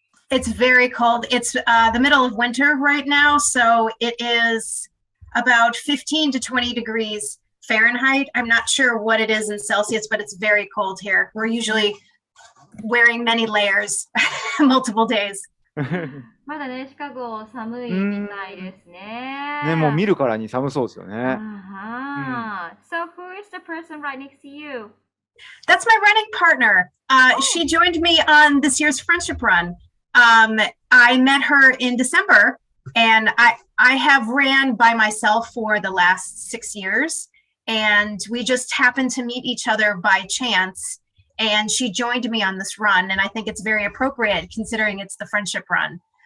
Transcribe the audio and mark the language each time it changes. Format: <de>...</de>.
<en>It's very cold. It's the middle of winter right now, so it is about 15 to 20 degrees Fahrenheit. I'm not sure what it is in Celsius, but it's very cold here. We're usually wearing many layers multiple days.</en> <ja>まだね、シカゴ寒いみたいですね。ね、もう見るからに寒そうですよね。</ja> <en>So who is the person right next to you? That's my running partner. She joined me on this year's friendship run. I met her in December, and I have ran by myself for the last 6 years, and we just happened to meet each other by chance, and she joined me on this run, and I think it's very appropriate considering it's the friendship run.</en>